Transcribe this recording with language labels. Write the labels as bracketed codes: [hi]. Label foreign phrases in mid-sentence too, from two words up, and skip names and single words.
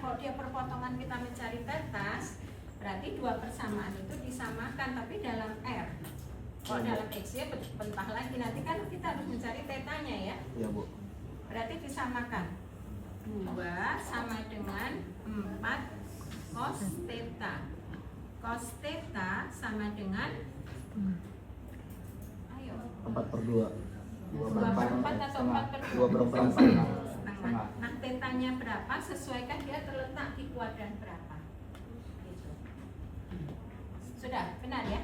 [id] Kalau dia perpotongan kita mencari batas, berarti 2 persamaan itu disamakan, tapi dalam R. Kalau dalam X ya pentah lagi, nanti kan kita harus mencari tetanya ya. Ya Bu. Berarti disamakan 2 sama dengan 4 cos theta. Cos theta sama dengan ayo 4/2. 2/4 atau 4/2? 2/4. Setengah. Nah tetanya berapa? Sesuaikan dia terletak di kuadran berapa. Gitu. Sudah benar ya?